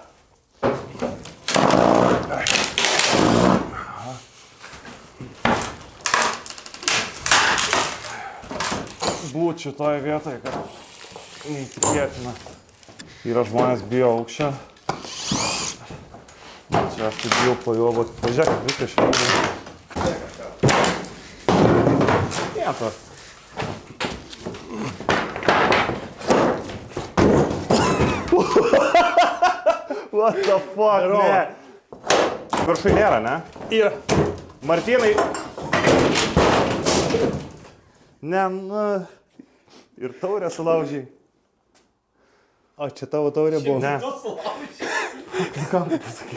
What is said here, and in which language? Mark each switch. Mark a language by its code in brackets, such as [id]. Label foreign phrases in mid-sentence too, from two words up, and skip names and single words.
[lt] Būt šitoje vietoje, kad neįtikėtina. Yra žmonės bijo aukščio. Čia aš tai bijau pajuobot. Pažiūrėk, viskas švelniai. Vieto. [en] What the fuck, [lt] ne? Viršui nėra, ne? Yra. Martynai. Ne, nu. Ir taurę sulaužiai. O čia tavo taurė buvo. Ne. Kam pasakai?